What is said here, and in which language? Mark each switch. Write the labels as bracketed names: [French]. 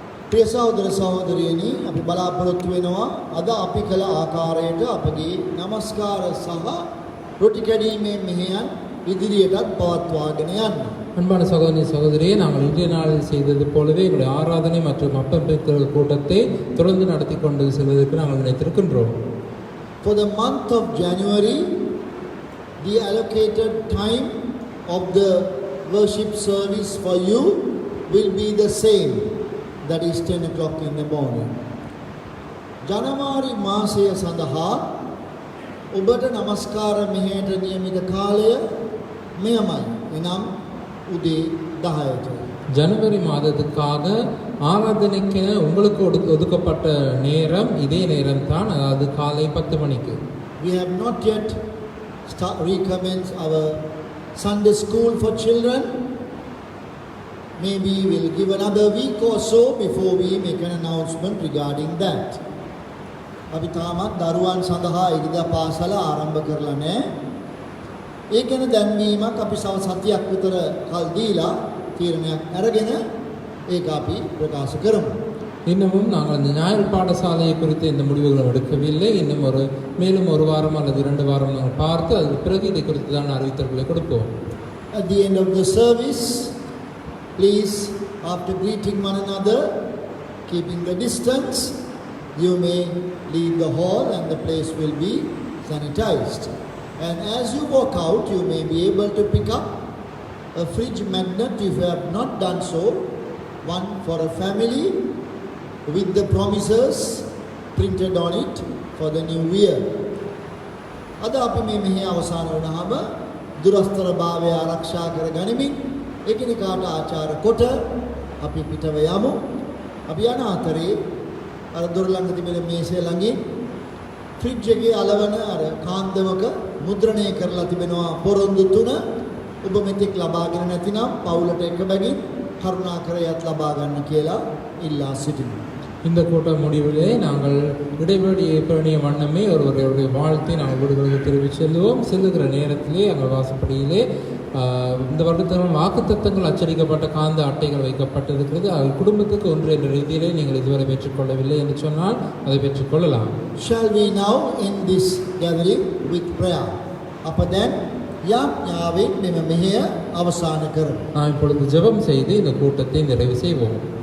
[Sinhala] ප්‍රිය සහෝදර සහෝදරියනි, අපි බලාපොරොත්තු වෙනවා අද අපි කළ ආකාරයට අපගේ নমස්කාර සහ රොටි කැඩීමේ මෙහෙයන් ඉදිරියටත් පවත්වාගෙන යන්න. [Tamil] அன்பான சகோதரி சகோதரியே, நாங்கள் இன்றைய நாளில் செய்தது போலவே எங்களுடைய ஆராதனை மற்றும் அப்பம் பெறுதல் கூட்டத்தை தொடர்ந்து நடத்தி கொண்டு செல்வதற்கு நாங்கள் நினைத்திருக்கின்றோம். [English] For the month of January, the allocated time of the worship service for you will be the same, that is 10 o'clock in the morning. [Sinhala] ජනවාරි මාසය සඳහා ඔබට නමස්කාර මෙහෙයට නියමිත කාලය මෙයමයි. එනම් උදේ 10ට. [Tamil] ஜனவரி மாதத்துக்காக ஆராதனைக்கென உங்களுக்கு ஒதுக்கப்பட்ட நேரம் இதே நேரம்தான், அதாவது காலை 10 மணிக்கு. [English] We have not yet recommenced our Sunday school for children. Maybe we'll give another week or so before we make an announcement regarding that. [Sinhala] අපි තාමත් දරුවන් සඳහා ඉරිදා පාසල ආරම්භ කරලා නැහැ. ඒ ගැන දැන්වීමක් අපි සතියක් විතර කල් දීලා තීරණයක් අරගෙන ඒක අපි ප්‍රකාශ කරමු. [Tamil] இன்னமும் நாங்கள் இந்த ஞாயிறு பாடசாலையை குறித்து இந்த முடிவுகளை எடுக்கவில்லை. இன்னும் மேலும் ஒரு வாரம் அல்லது 2 வாரம் நாங்கள் பார்த்து அதுக்கு பிறகு இதை குறித்து தான் அறிவித்தல்களை கொடுப்போம். [English] At the end of the service, please, after greeting one another, keeping the distance, you may leave the hall and the place will be sanitized. And as you walk out, you may be able to pick up a fridge magnet if you have not done so, one for a family with the promises printed on it for the new year. [Sinhala] අද අපි මේ මෙහි අවසන් වුණාම දුරස්තර භාවය ආරක්ෂා කර ගනිමින් එකිනෙකාට ආචාර කොට අපි පිටව යමු. අපි යන අතරේ අර දොර ළඟ තිබෙන මේසය ළඟින් ෆ්‍රිජ් එකේ අලවන අර කාන්දමක මුද්‍රණය කරලා තිබෙනවා පොරොන්දු 3. ඔබ මෙතෙක් ලබාගෙන නැතිනම් පවුලට එක බැගින් කරුණාකර යත් ලබා ගන්න කියලා ඉල්ලා සිටිනවා. [Tamil] இந்த கூட்ட முடிவிலே நாங்கள் இடைவெளியை பேணிய வண்ணமே ஒருவருடைய வாழ்த்தை நாங்கள் வீடுகளுக்கு தெரிவித்து செல்வோம். செல்லுகிற நேரத்திலே அங்கே வாசப்படியிலே இந்த வருடத்தின் வாக்குத்தத்தங்கள் அச்சடிக்கப்பட்ட காந்த அட்டைகள் வைக்கப்பட்டிருக்கிறது. அது குடும்பத்துக்கு ஒன்று என்ற ரீதியிலே நீங்கள் இதுவரை பெற்றுக்கொள்ளவில்லை என்று சொன்னால் அதை பெற்றுக்கொள்ளலாம். [English] Shall we now end this gathering with prayer? [Tamil] அப்ப [English] then [Sinhala] යාඥාවෙන් මෙම මෙහෙය අවසන් කරමු. [Tamil] நாம் இப்பொழுது ஜெபம் செய்து இந்த கூட்டத்தை நிறைவு செய்வோம்.